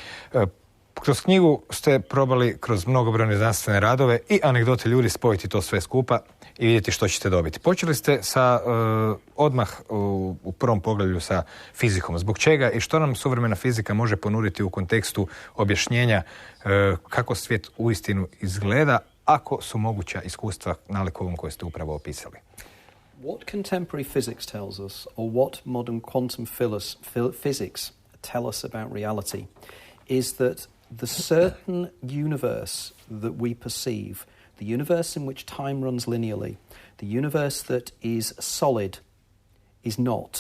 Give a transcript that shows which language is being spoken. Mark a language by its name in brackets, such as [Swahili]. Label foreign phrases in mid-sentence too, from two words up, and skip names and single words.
[Croatian] Kroz knjigu ste probali kroz mnogobrojne znanstvene radove i anegdote ljudi spojiti to sve skupa i vidjeti što ćete dobiti. Počeli ste sa odmah u prvom poglavlju sa fizikom. Zbog čega i što nam suvremena fizika može ponuditi u kontekstu objašnjenja kako svijet uistinu izgleda ako su moguća iskustva nalik ovom koje ste upravo opisali? [English] What contemporary physics tells us, or what modern quantum physics tell us about reality, is that the certain universe that we perceive, the universe in which time runs linearly, the universe that is solid, is not.